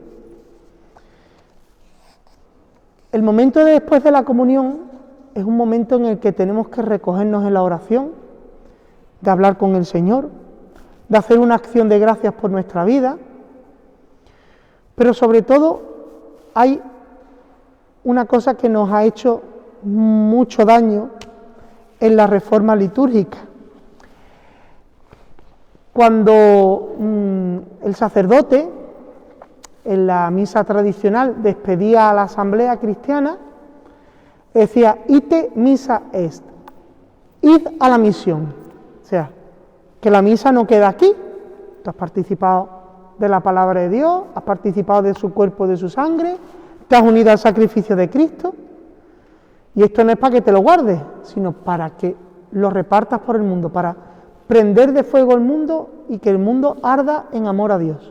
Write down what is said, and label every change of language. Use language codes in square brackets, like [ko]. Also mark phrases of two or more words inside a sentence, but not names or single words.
[es] El momento de después de la comunión es un momento en el que tenemos que recogernos en la oración, de hablar con el Señor, de hacer una acción de gracias por nuestra vida, pero sobre todo hay una cosa que nos ha hecho mucho daño en la reforma litúrgica. Cuando el sacerdote en la misa tradicional despedía a la asamblea cristiana, decía, [la] ite missa est, [es] id a la misión. O sea, que la misa no queda aquí, tú has participado de la palabra de Dios, has participado de su cuerpo, de su sangre, te has unido al sacrificio de Cristo, y esto no es para que te lo guardes, sino para que lo repartas por el mundo, para prender de fuego el mundo y que el mundo arda en amor a Dios.